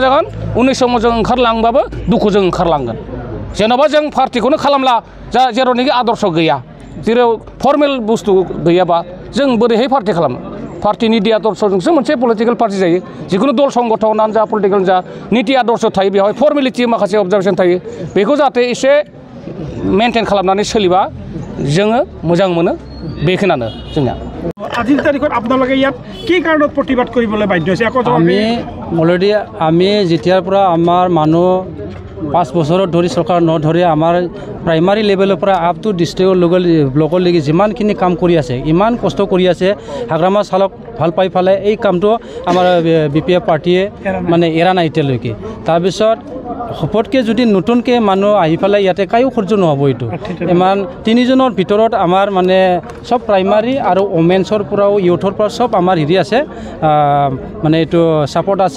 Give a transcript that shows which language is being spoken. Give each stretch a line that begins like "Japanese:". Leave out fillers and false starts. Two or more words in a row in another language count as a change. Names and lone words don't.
Bodo: जागोन उननि समाव जों ओंखारलांबाबो दुखुजों ओंखारलांगोन जेन'बा जों पार्टिखौनो खालामला जेरावनोखि आदर्श गैया जेराव फर्मेल बुस्थु गैयाबा जों बोरैहाय पार्टि खालामो पार्टि निति आदर्शजोंसो मोनसे
English: political party
Bodo: जायो जिखुनु दल संगठनानो जा पलिटिकेल जा निति आदर्श थायो बेवहाय फर्मेलिटि माखासे अबजारभेसन थायो बेखौ जाहाथे एसे मेनटेन खालामनानै सोलिबा जोङो मोजां मोनो बेखिनियानो जोंना
Assamese: আজিৰ তাৰিখত আপোনালোকে ইয়াত কি কাৰণত প্ৰতিবাদ কৰিবলৈ বাধ্য হৈছে আমি যেতিয়াৰ পৰা আমাৰ মানুহ 5 বছৰত ধৰি চৰকাৰ নধৰি আমাৰ প্ৰাইমাৰী লেভেলৰ পৰা
English: up to
Assamese: ডিষ্ট্ৰিক্টৰ ব্লকলৈকে যিমানখিনি কাম কৰি আছে ইমান কষ্ট কৰি আছে হাগ্ৰামা চালক ভাল পাই ফালে এই কামটো আমাৰ বিপিএফ পাৰ্টিয়ে মানে এৰা নাই এতিয়ালৈকে তাৰপিছত হপটকে যদি নতুনকৈ মানুহ আহি পেলাই ইয়াতে কায়ো সহ্য নহ'ব এইটো ইমান 3 জনৰ ভিতৰত আমাৰ মানে সব প্ৰাইমাৰী আৰু ওমেন্সৰ পৰাও ইউথৰ পৰা সব আমাৰ হেৰি আছে মানে এইটো সাপোর্ট আছে